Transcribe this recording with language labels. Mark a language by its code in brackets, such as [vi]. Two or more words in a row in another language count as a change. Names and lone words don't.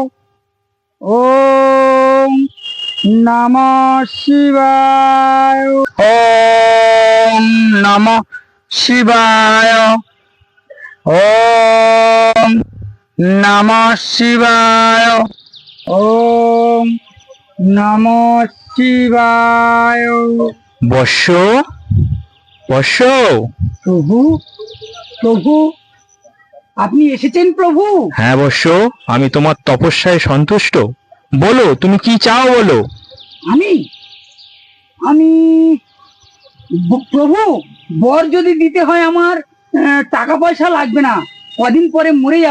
[sa] ওং নমঃ শিবায়। ওং নমঃ শিবায়। ওং নমঃ শিবায়। ওং নমঃ শিবায়। [bn] বর্ষ, বর্ষ। প্রভু, প্রভু, আপনি এসেছেন প্রভু? হ্যাঁ বর্ষ, আমি তোমার তপস্যায় সন্তুষ্ট। বলো তুমি কি চাও, বলো। আমি আমি প্রভু, বর যদি দিতে হয় আমার টাকা পয়সা লাগবে না, কদিন পরে মরে যাব।